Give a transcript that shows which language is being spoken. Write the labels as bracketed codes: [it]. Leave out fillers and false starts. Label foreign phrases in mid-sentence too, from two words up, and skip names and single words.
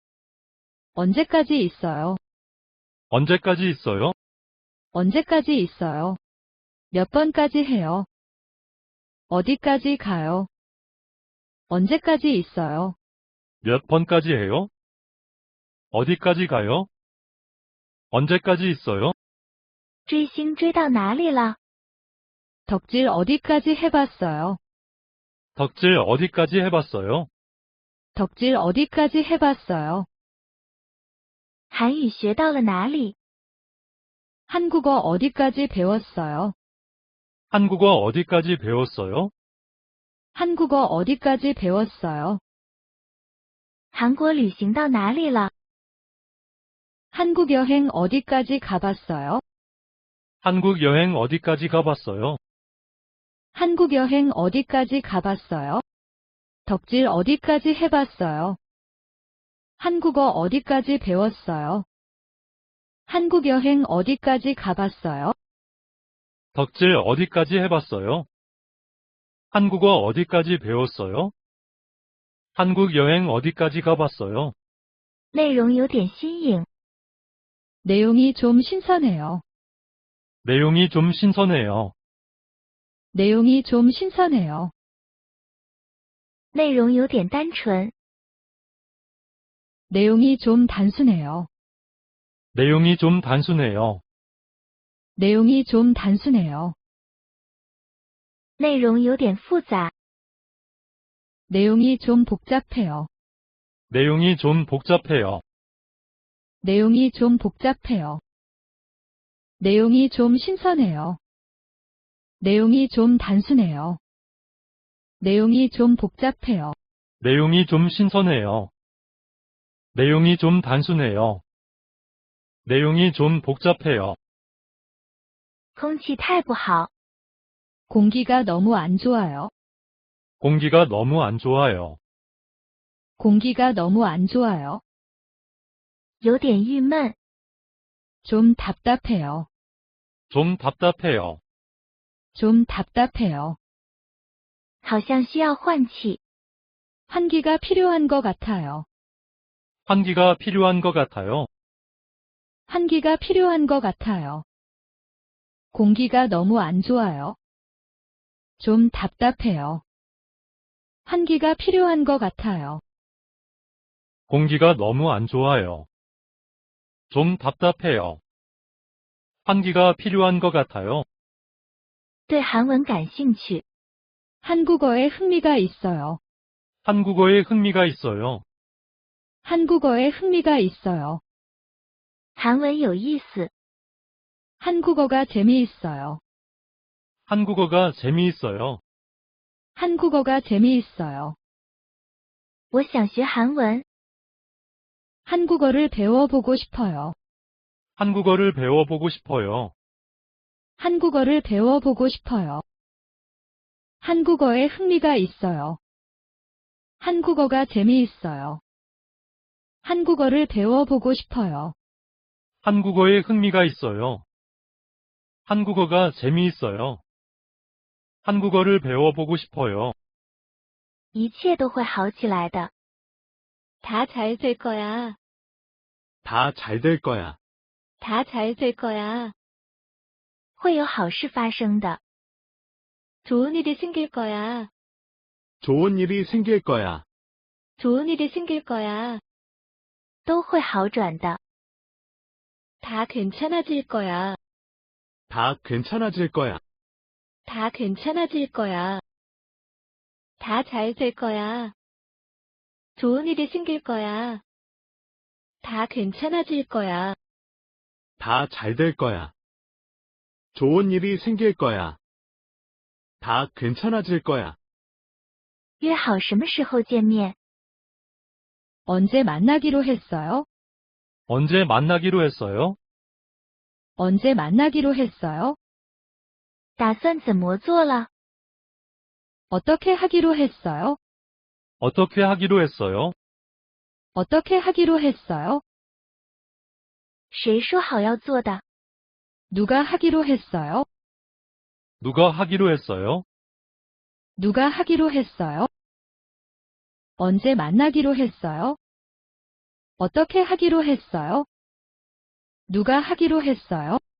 [ko] 언제까지 있어요? 언제까지 있어요? 언제까지 있어요? 몇 번까지 해요? 어디까지 가요? 언제까지 있어요? 몇 번까지 해요? 어디까지 가요? 언제까지 있어요? [zh] 追星追到哪里了？ [ko] 덕질 어디까지 해봤어요? 덕질 어디까지 해봤어요? 덕질 어디까지 해봤어요? [zh] 韩语学到了哪里？ [ko] 한국어 어디까지 배웠어요? 한국어 어디까지 배웠어요? 한국어 어디까지 배웠어요? [zh] 韩国旅行到哪里了？ [ko] 한국 여행 어디까지 가봤어요? 한국 여행 어디까지 가봤어요? 한국 여행 어디까지 가봤어요? 덕질 어디까지 해봤어요? 한국어 어디까지 배웠어요? 한국 여행 어디까지 가봤어요? 덕질 어디까지 해봤어요? 한국어 어디까지 배웠어요? 한국 여행 어디까지 가봤어요? [zh] 内容有点新颖， [ko] 내용이 좀 신선해요. 내용이 좀 신선해요. 내용이 좀 신선해요. [zh] 内容有点单纯， [ko] 내용이 좀 단순해요. 내용이 좀 단순해요. 내용이 좀 단순해요. [zh] 内容有点复杂， [ko] 내용이 좀 복잡해요. 내용이 좀 복잡해요. 내용이 좀 복잡해요. 내용이 좀 신선해요. 내용이 좀 단순해요. 내용이 좀 복잡해요. 내용이 좀 신선해요. 내용이 좀 단순해요. 내용이 좀 복잡해요. [zh] 空气太不好， [ko] 공기가 너무 안 좋아요. 공기가 너무 안 좋아요. 공기가 너무 안 좋아요. [zh] 有点郁闷， [ko] 좀 답답해요. 좀 답답해요. 좀 답답해요. [zh] 好像需要换气， [ko] 환기가 필요한 것 같아요. 환기가 필요한 것 같아요. 환기가 필요한 것 같아요. 공기가 너무 안 좋아요. 좀 답답해요. 환기가 필요한 것 같아요. 공기가 너무 안 좋아요. 좀 답답해요. 환기가 필요한 것 같아요. [zh] 对韩文感兴趣， [ko] 한국어에 흥미가 있어요. 한국어에 흥미가 있어요. 한국어에 흥미가 있어요. [zh] 韩文有意思， [ko] 한국어가 재미있어요. 한국어가 재미있어요. 한국어가 재미있어요. [zh] 我想学韩文， [ko] 한국어를 배워보고 싶어요. 한국어를 배워보고 싶어요. 한국어를 배워보고 싶어요. 한국어에 흥미가 있어요. 한국어가 재미있어요. 한국어를 배워보고 싶어요. 한국어에 흥미가 있어요. 한국어가 재미있어요. 한국어를 배워보고 싶어요. [zh] 一切都会好起来的， [ko] 다 잘 될 거야. 다 잘 될 거야. 다 잘 될 거야. [zh] 会有好事发生的， [ko] 좋은 일이 생길 거야. 좋은 일이 생길 거야. 좋은 일이 생길 거야. [zh] 都会好转的， [ko] 다 괜찮아질 거야. 다 괜찮아질 거야. 다 괜찮아질 거야. 다 잘 될 거야. 좋은 일이 생길 거야. 다 괜찮아질 거야. 다 잘 될 거야. 좋은 일이 생길 거야. 다 괜찮아질 거야. [zh] 约好什么时候见面？ [ko] 언제 만나기로 했어요? 언제 만나기로 했어요? 언제 만나기로 했어요? [zh] 打算怎么做了？ [ko] 어떻게 하기로 했어요? 어떻게 하기로 했어요? 어떻게 하기로 했어요? [zh] 谁说好要做的？ [ko] 누가 하기로 했어요? 누가 하기로 했어요? 누가 하기로 했어요? 언제 만나기로 했어요? 어떻게 하기로 했어요? 누가 하기로 했어요?